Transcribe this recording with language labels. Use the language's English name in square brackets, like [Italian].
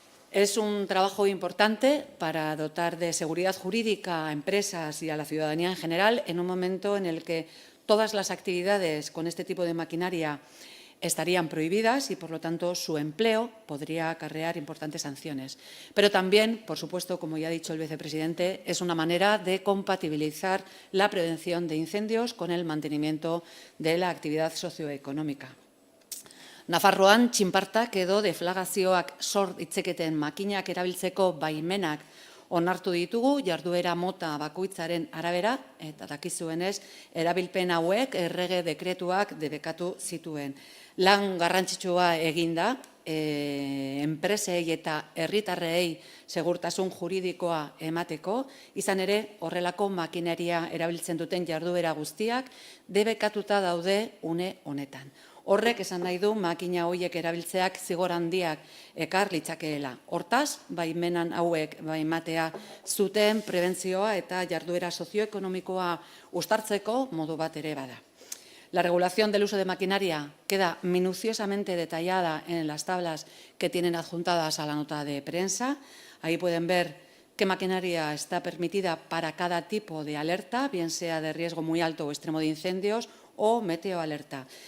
[Spanish] Es un trabajo importante para dotar de seguridad jurídica a empresas y a la ciudadanía en general en un momento en el que todas las actividades con este tipo de maquinaria estarían prohibidas y, por lo tanto, su empleo podría acarrear importantes sanciones. Pero también, por supuesto, como ya ha dicho el vicepresidente, es una manera de compatibilizar la prevención de incendios con el mantenimiento de la actividad socioeconómica. [Basque] Nafarroan txinpartak edo deflagazioak sor ditzaketen makinak erabiltzeko baimenak onartu ditugu jarduera mota bakoitzaren arabera, eta dakizuenez erabilpen hauek errege dekretuak debekatu zituen. Lan garrantzitsua eginda, enpresei eta herritarrei segurtasun juridikoa emateko, izan ere horrelako makineria erabiltzen duten jarduera guztiak debekatuta daude une honetan. Horrek esan nahi du makina horiek erabiltzeak zigor handiak ekar litzakeela. Hortaz, baimenan hauek baimatea zuten prebentzioa eta jarduera sozioekonomikoa uztartzeko modu bat ere bada. [Spanish] La regulación del uso de maquinaria queda minuciosamente detallada en las tablas que tienen adjuntadas a la nota de prensa. Ahí pueden ver qué maquinaria está permitida para cada tipo de alerta, bien sea de riesgo muy alto o extremo de incendios o meteoalerta.